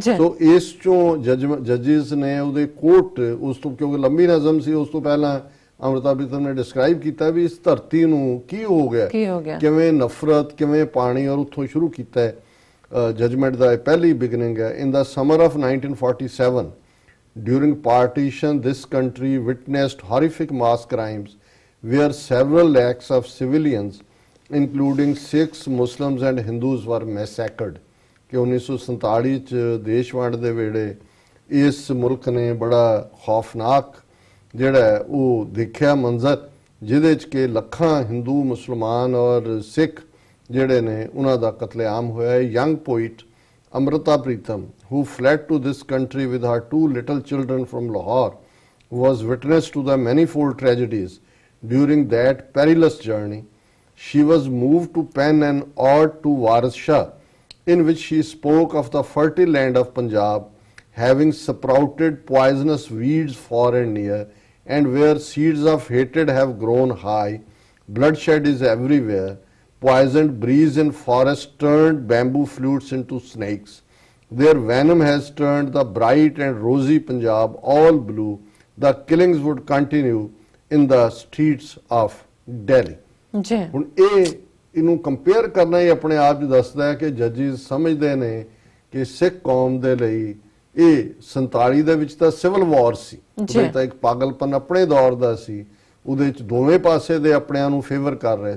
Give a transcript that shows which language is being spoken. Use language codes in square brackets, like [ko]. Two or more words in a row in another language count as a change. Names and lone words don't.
[pa] ਸੋ ਇਸ ਚੋਂ ਜੱਜਿਸ ਨੇ ਉਹਦੇ ਕੋਟ ਉਸ ਤੋਂ, ਕਿਉਂਕਿ ਲੰਬੀ ਨਜ਼ਮ ਸੀ, ਉਸ ਤੋਂ ਪਹਿਲਾਂ ਅੰਮ੍ਰਿਤਾ ਪ੍ਰੀਤਮ ਨੇ ਡਿਸਕ੍ਰਾਈਬ ਕੀਤਾ ਵੀ ਇਸ ਧਰਤੀ ਨੂੰ ਕੀ ਹੋ ਗਿਆ, ਕਿਵੇਂ ਨਫ਼ਰਤ, ਕਿਵੇਂ ਪਾਣੀ, ਔਰ ਉੱਥੋਂ ਸ਼ੁਰੂ ਕੀਤਾ ਹੈ ਜਜਮੈਂਟ ਦਾ ਪਹਿਲੀ ਬਿਗਨਿੰਗ ਹੈ। [en] In the summer of 1947 during partition this country witnessed horrific mass crimes where several lakhs of civilians including Sikhs, Muslims and Hindus were massacred। [pa] ਕਿ 1947 ਚ ਦੇਸ਼ ਵੰਡ ਦੇ ਵੇਲੇ ਇਸ ਮੁਲਕ ਨੇ ਬੜਾ ਖੌਫਨਾਕ ਜਿਹੜਾ ਉਹ ਦੇਖਿਆ ਮੰਜ਼ਰ, ਜਿਹਦੇ ਚ ਕਿ ਲੱਖਾਂ ਹਿੰਦੂ, ਮੁਸਲਮਾਨ ਔਰ ਸਿੱਖ ਜਿਹੜੇ ਨੇ ਉਹਨਾਂ ਦਾ ਕਤਲੇਆਮ ਹੋਇਆ ਹੈ। [en] Young poet Amrita Pritam, who fled to this country with her 2 little children from Lahore, was witness to the manifold tragedies during that perilous journey. She was moved to pen an ode to Waris Shah, in which she spoke of the fertile land of Punjab, having sprouted poisonous weeds far and near, and where seeds of hatred have grown high, bloodshed is everywhere. Poisoned breeze in forest turned bamboo flutes into snakes. Their venom has turned the bright and rosy Punjab all blue. The killings would continue in the streets of Delhi. [pa] ਹੁਣ ਇਹਨੂੰ ਕੰਪੇਅਰ ਕਰਨਾ ਹੀ ਆਪਣੇ ਆਪ 'ਚ ਦੱਸਦਾ ਹੈ ਕਿ ਜੱਜਿਸ ਸਮਝਦੇ ਨੇ ਕਿ ਸਿੱਖ ਕੌਮ ਦੇ ਲਈ ਇਹ 47 ਦੇ ਵਿੱਚ ਤਾਂ ਸਿਵਲ ਵਾਰ ਸੀ, ਉਹਦੇ ਤਾਂ ਇੱਕ ਪਾਗਲਪਨ ਆਪਣੇ ਦੌਰ ਦਾ ਸੀ, ਉਹਦੇ 'ਚ ਦੋਵੇਂ ਪਾਸੇ ਦੇ ਆਪਣਿਆਂ ਨੂੰ ਫੇਵਰ ਕਰ ਰਹੇ ਸੀ।